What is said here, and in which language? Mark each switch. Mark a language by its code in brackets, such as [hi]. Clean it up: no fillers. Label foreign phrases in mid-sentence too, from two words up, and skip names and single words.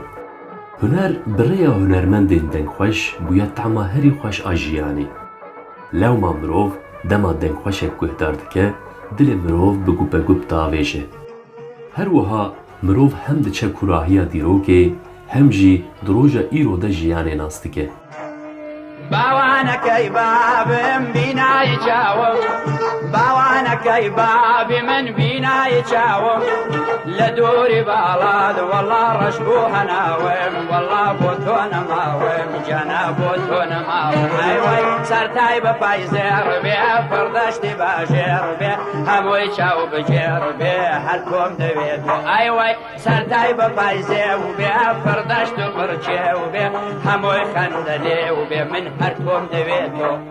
[ku] Huner bi rêya hunermendên dengxweş bûye tema herî xweş a jiyanê. Lewma mirov dema dengxweşek guhdar dike, dilê mirov bi gupegub diavêje. Her wiha mirov hem diçe kurahiya dîrokê, hem jî di roja îro de jiyanê nas dike. [ckb] باوانەکەی بابم بینایی چاوم باوانەکەی بابی من بینایی چاوم لە دووری باڵات وەڵا ڕەش بوو هەناوم وەڵا بۆ تۆ نەماوم جانا بۆ تۆ نەماوم ئەیوەی سەرتای بە پایزێڕ بێ پڕدەشتی باژێڕ بێ هەمووی چاو بجێڕ بێ هەر تۆم دەوێت و ئەیوەی سەرتای بە پایزێ و بێ پڕدەشت و پڕچێ و بێ هەمووی خەندە لێ و بێ من هەر تۆم دەوێت و